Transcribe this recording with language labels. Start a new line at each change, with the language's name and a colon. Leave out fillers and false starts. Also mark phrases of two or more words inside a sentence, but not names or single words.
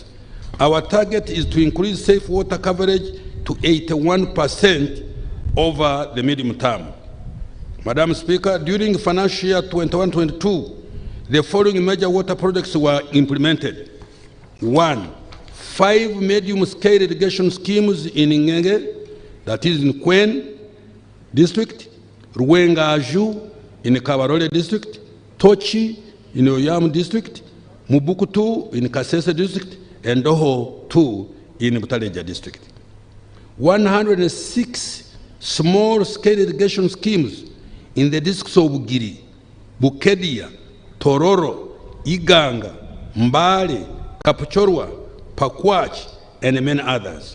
English: Our target is to increase safe water coverage to 81% over the medium term. Madam Speaker, during financial year 21-22, the following major water projects were implemented. 1. 5 medium-scale irrigation schemes in Ngenge, that is in Kwen district, Ruwenga-Aju in Kabarole district, Tochi in Oyam district, Mubukutu in Kasese district, and Doho 2 in Butaleja district. 106 small-scale irrigation schemes in the districts of Bugiri, Bukedia, Tororo, Iganga, Mbale, Kapuchorwa, Pakwach, and many others.